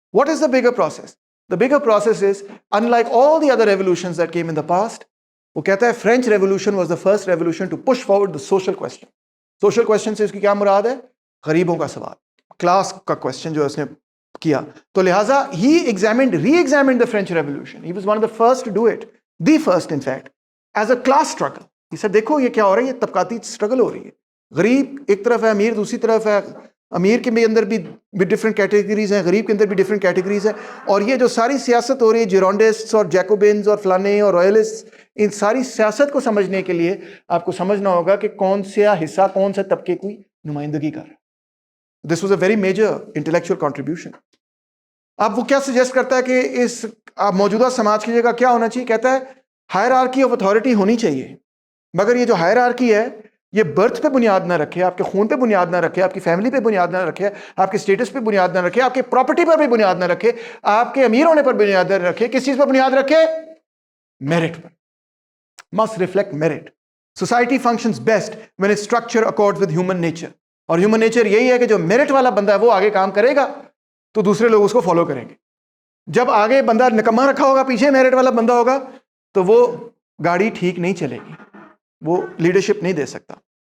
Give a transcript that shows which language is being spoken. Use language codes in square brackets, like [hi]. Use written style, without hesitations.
[en] What is the bigger process? The bigger process is in like all the other revolutions that came in the past. [ur] وہ کہتا ہے [en] French revolution was the first revolution to push forward the social question. [ur] Social question سے اس کی کیا مراد ہے؟ غریبوں کا سوال، کلاس کا کوسچن جو اس نے کیا. تو لہٰذا [en] Reexamined the French revolution. He was one of the first to do it, the first in fact, as a class struggle. [ur] یہ سر دیکھو یہ کیا ہو رہا ہے، یہ طبقاتی اسٹرگل ہو رہی ہے. غریب ایک طرف ہے، امیر دوسری طرف ہے. امیر کے بھی اندر بھی ڈفرینٹ کیٹیگریز ہیں، غریب کے اندر بھی ڈفرینٹ کیٹیگریز ہیں. اور یہ جو ساری سیاست ہو رہی ہے، جیرونڈسٹ اور جیکوبنز اور فلانے اور رائلسٹ، ان ساری سیاست کو سمجھنے کے لیے آپ کو سمجھنا ہوگا کہ کون سا حصہ کون سے طبقے کی نمائندگی کر رہا ہے. [en] This was a very major intellectual contribution. [ur] اب وہ کیا سجیسٹ کرتا ہے کہ اس موجودہ سماج کی جگہ کیا ہونا چاہیے؟ کہتا ہے ہائرارکی آف اتھارٹی ہونی چاہیے، مگر یہ جو ہائرارکی ہے یہ برتھ پہ بنیاد نہ رکھے، آپ کے خون پہ بنیاد نہ رکھے، آپ کی فیملی پہ بنیاد نہ رکھے، آپ کے اسٹیٹس پہ بنیاد نہ رکھے، آپ کے پراپرٹی پر بھی بنیاد نہ رکھے، آپ کے امیر ہونے پر بنیاد نہ رکھے. کس چیز پر بنیاد رکھے؟ Merit per. [en] must reflect merit. Society functions best when its structure accords with human nature. [ur] اور human nature یہی ہے کہ جو میرٹ والا بندہ ہے وہ آگے کام کرے گا تو دوسرے لوگ اس کو فالو کریں گے. جب آگے بندہ نکما رکھا ہوگا، پیچھے میرٹ والا بندہ ہوگا، تو وہ گاڑی ٹھیک نہیں چلے گی، وہ لیڈرشپ نہیں دے سکتا.